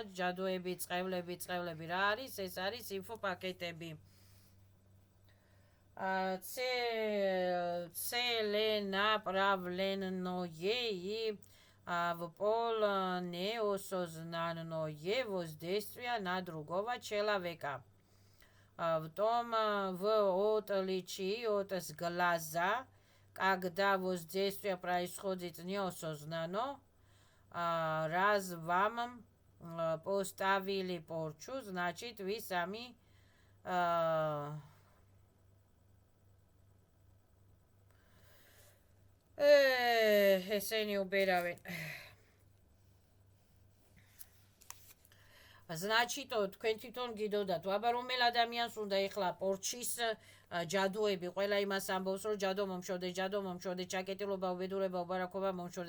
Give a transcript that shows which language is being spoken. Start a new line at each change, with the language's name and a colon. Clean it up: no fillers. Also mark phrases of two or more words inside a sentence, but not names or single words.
Georgian: ჯადოები, წყევლები რა არის? ეს არის ინფოპაკეტები.
Russian: Целенаправленное и в полное осознанное воздействие на другого человека. В том, в отличие от глаза, когда воздействие происходит неосознанно, раз вам поставили порчу, значит, вы сами
Georgian: ესენი უბერავენ. Значит, თქვენ თვითონ გიდოდათ, აბა რომელ ადამიანს უნდა ეხლა პორჩის ჯადოები, ყველა იმას ამბობს, რომ ჯადო მომშორდეს, ჩაკეტილობა, უბედურება, უბარაქობა მომშორდეს.